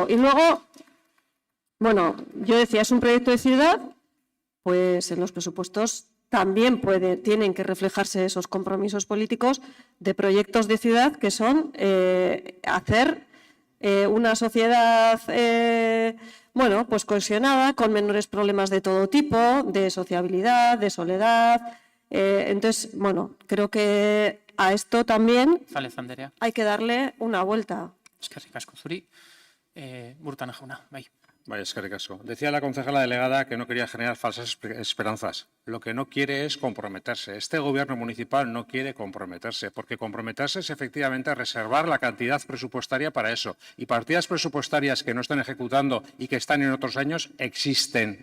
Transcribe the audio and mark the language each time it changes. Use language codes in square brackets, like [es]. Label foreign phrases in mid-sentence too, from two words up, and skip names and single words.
[es] Y luego, bueno, yo decía, es un proyecto de ciudad, pues en los presupuestos también tienen que reflejarse esos compromisos políticos de proyectos de ciudad que son hacer una sociedad bueno, pues cohesionada, con menores problemas de todo tipo, de sociabilidad, de soledad. Entonces, bueno, creo que a esto también hay que darle una vuelta. [eu] Eskerrik asko zuri, Burtana jauna, bai. Vaya, eskerrik asko. [es] Decía la concejala delegada que no quería generar falsas esperanzas. Lo que no quiere es comprometerse. Este gobierno municipal no quiere comprometerse, porque comprometerse es efectivamente reservar la cantidad presupuestaria para eso. Y partidas presupuestarias que no están ejecutando y que están en otros años existen.